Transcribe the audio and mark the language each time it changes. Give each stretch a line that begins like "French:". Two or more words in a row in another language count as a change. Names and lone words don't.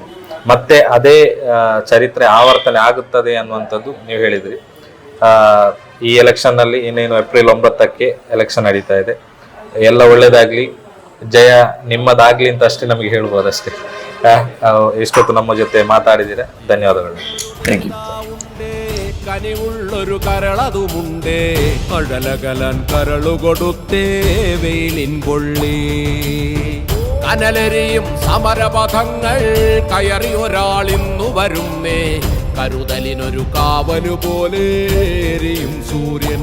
Kannada: ಮತ್ತೆ ಅದೇ ಚರಿತ್ರೆ ಆವರ್ತನೆ ಆಗುತ್ತದೆ ಅನ್ನುವಂಥದ್ದು ನೀವು ಹೇಳಿದ್ರಿ. ಈ ಎಲೆಕ್ಷನ್ ನಲ್ಲಿ ಇನ್ನೇನು ಏಪ್ರಿಲ್ 9ಕ್ಕೆ ಎಲೆಕ್ಷನ್ ನಡೀತಾ ಇದೆ. ಎಲ್ಲ ಒಳ್ಳೇದಾಗ್ಲಿ, ಜಯ ನಿಮ್ಮದಾಗ್ಲಿ ಅಂತ ಅಷ್ಟೇ ನಮಗೆ ಹೇಳ್ಬೋದು ಅಷ್ಟೇ. ಎಷ್ಟೊತ್ತು ನಮ್ಮ ಜೊತೆ ಮಾತಾಡಿದ್ದೀರಾ, ಧನ್ಯವಾದಗಳು.
English: thank you.
Malayalam: കനിവുള്ളൊരു കരളതുമുണ്ടേ, അഴലകലൻ കരളുകൊടുത്തേ വെയിലിൻ പൊള്ളി. കനലെരിയും സമരപഥങ്ങൾ കയറി ഒരാളിന്നു വരുന്നേ, കരുതലിനൊരു കാവലു പോലെ എരിയും സൂര്യൻ.